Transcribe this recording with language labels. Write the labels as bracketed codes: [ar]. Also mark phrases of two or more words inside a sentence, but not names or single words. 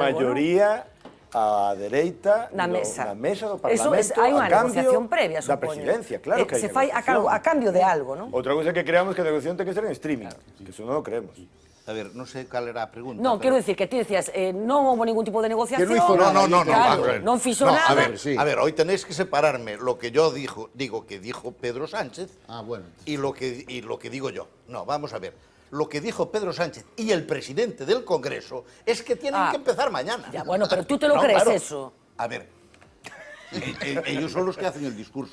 [gl] maioría a dereita na mesa do Parlamento, hai unha negociación previa, da supoño. Presidencia, claro que hai se fai a cambio de algo, non? Outra cousa que creamos que a negociación ten que ser en streaming, que eso non o creemos. A ver, non sei cal era a pregunta. Non, quero dicir que ti decías, non houve ningún tipo de negociación. Que non hizo nada. Non fixo nada. [es] A ver, hoy tenéis que separarme lo que yo digo que dijo Pedro Sánchez y lo que digo yo. No, vamos a ver. Lo que dijo Pedro Sánchez y el presidente del Congreso es que tienen que empezar mañana. Ya, bueno, pero tú te lo crees, claro. Eso. A ver, ellos son los que hacen el discurso.